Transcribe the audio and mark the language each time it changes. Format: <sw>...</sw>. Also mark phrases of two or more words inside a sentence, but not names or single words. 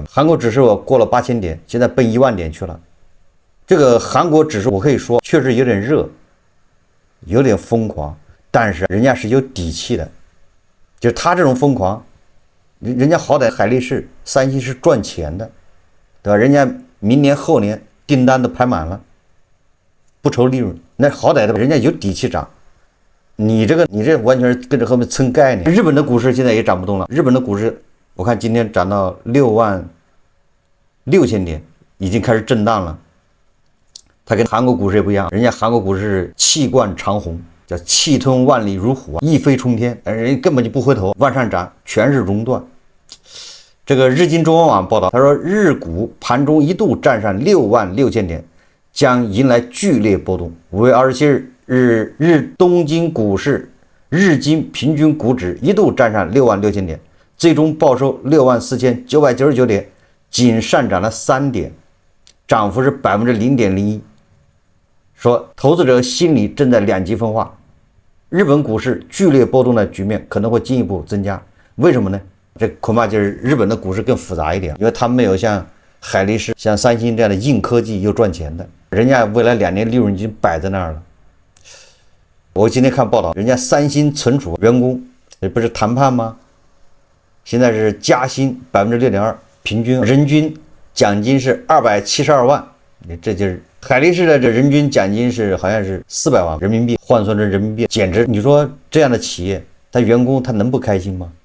<zh>韓國指數過了8000點，現在奔1萬點去了。這個韓國指數我可以說確實有點熱，有點瘋狂，但是人家是有底氣的。就是他這種瘋狂，人家好歹海力士、三星是賺錢的，對吧？人家明年後年訂單都排滿了，不愁利潤，那好歹的人家有底氣漲。你這完全是跟着後面蹭概念。日本的股市現在也漲不动了，日本的股市我看今天漲到66000點，已經開始震盪了。它跟韓國股市也不一樣，人家韓國股市是氣貫長虹，叫氣吞萬里如虎，一飛沖天，人家根本就不回頭，往上漲，全是熔斷。這個日經中文網報道，他說日股盤中一度站上66000點，將迎來劇烈波動。5月27日，日東京股市日經平均股指一度站上66000點，最終報收64999點，僅上漲了3點，漲幅是0.01%。說投資者心理正在两极分化，日本股市剧烈波动的局面可能会进一步增加。为什麼呢？這恐怕就是日本的股市更複雜一點，因為他們沒有像海力士、像三星這樣的硬科技又賺錢的，人家未來2年利潤已經擺在那兒了。我今天看報道，人家三星存儲員工這不是談判嗎？現在是加薪6.2%，平均人均獎金是272萬，這就是海力士的這人均獎金是好像是400萬人民幣，換算成人民幣，簡直你說這樣的企業，他員工他能不開心嗎？</zh>